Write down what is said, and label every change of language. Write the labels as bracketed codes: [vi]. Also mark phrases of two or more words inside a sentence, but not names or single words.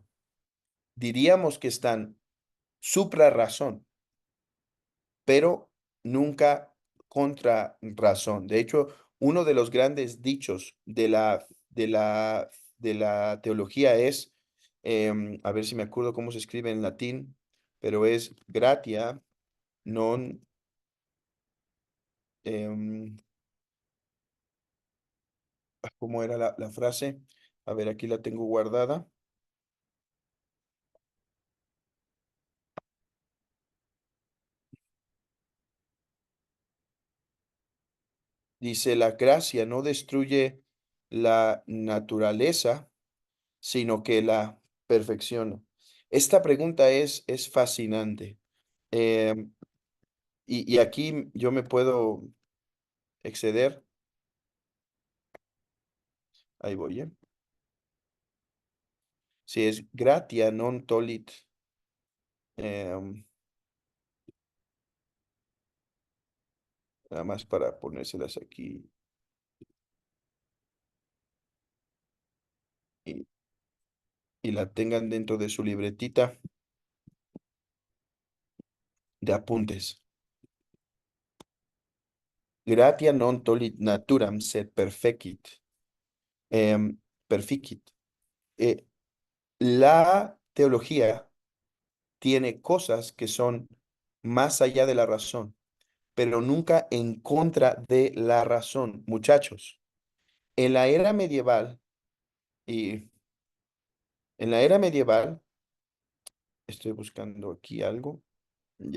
[es] Diríamos que están supra razón, pero nunca contra razón. De hecho, uno de los grandes dichos de la teología es, a ver si me acuerdo cómo se escribe en latín, pero es [la] gratia non, [es] em, ¿cómo era la frase? A ver, aquí la tengo guardada. Dice, la gracia no destruye la naturaleza, sino que la perfecciona. Esta pregunta es fascinante. Em, y aquí yo me puedo exceder. Ahí voy, ¿eh? Si es [la] gratia non tolit. [es] em, Nada más para ponérselas aquí y, y la tengan dentro de su libretita de apuntes. [la] Gratia non tolit naturam sed perfecit. Perficit. [es] Eh, la teología tiene cosas que son más allá de la razón, pero nunca en contra de la razón. Muchachos, en la era medieval, y en la era medieval, estoy buscando aquí algo, ya.